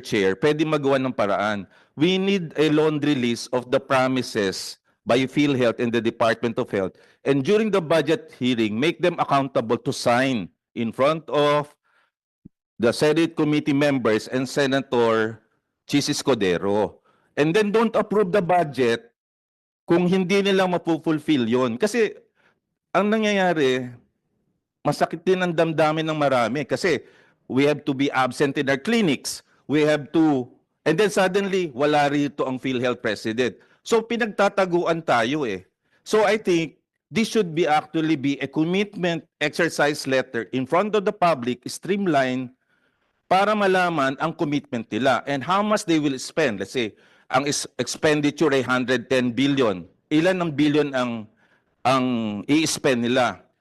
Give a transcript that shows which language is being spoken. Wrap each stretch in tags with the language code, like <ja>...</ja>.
<en>Chair,</en> <tl>pwede magawa ng paraan.</tl> <en>We need a laundry list of the promises by PhilHealth and the Department of Health. And during the budget hearing, make them accountable to sign in front of the Senate committee members and Senator Chis Escudero. And then don't approve the budget</en> <tl>kung hindi nila mapufulfill yon. Kasi ang nangyayari, masakit din ang damdamin ng marami.</tl> <en>Kasi we have to be absent in our clinics. We have to, and then suddenly,</en> <tl>wala rito ang</tl> <en>PhilHealth president. So</en> <tl>pinagtataguan tayo eh.</tl> <en>So I think this should be actually be a commitment exercise letter in front of the public, streamline,</en> <tl>para malaman ang commitment nila</tl> <en>and how much they will spend. Let's say,</en> <tl>ang expenditure ay 110 billion. Ilan ng billion ang i-spend nila?</tl>